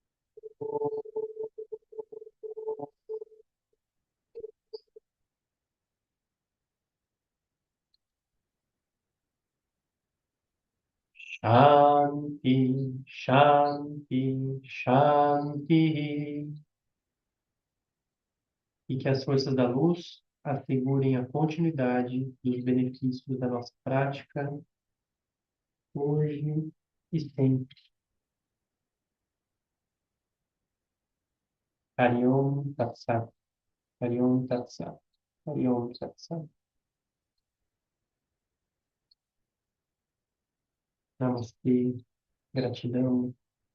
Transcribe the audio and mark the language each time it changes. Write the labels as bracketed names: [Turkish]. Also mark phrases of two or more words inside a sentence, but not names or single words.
[Sanskrit] Shanti, Shanti, Shanti. [Portuguese] E que as forças da luz assegurem a continuidade dos benefícios da nossa prática, hoje e sempre. [Sanskrit] Hariom Tat Sat, Hariom Tat Sat, Hariom Tat Sat. [Portuguese] Namastê, gratidão.